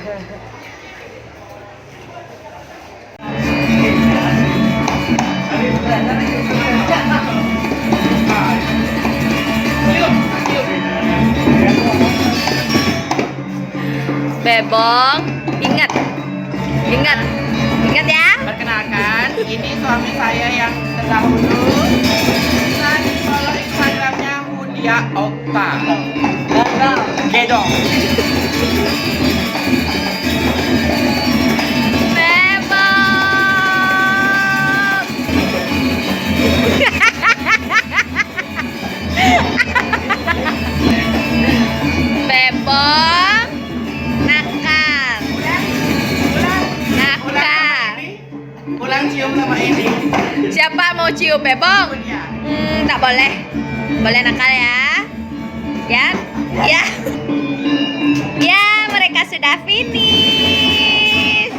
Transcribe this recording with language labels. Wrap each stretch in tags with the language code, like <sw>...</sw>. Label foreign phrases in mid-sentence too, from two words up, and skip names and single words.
<id>Bebong, ingat ya. Perkenalkan, ini suami saya yang terdahulu. Dan follow Instagramnya Hudia Okta. Gedong. Bebong. Bebong, nakal. Pulang cium sama ini. Siapa mau cium Bebong? Ya. Tak boleh. Boleh nakal ya. Ya. Ya, mereka sudah finish.</id>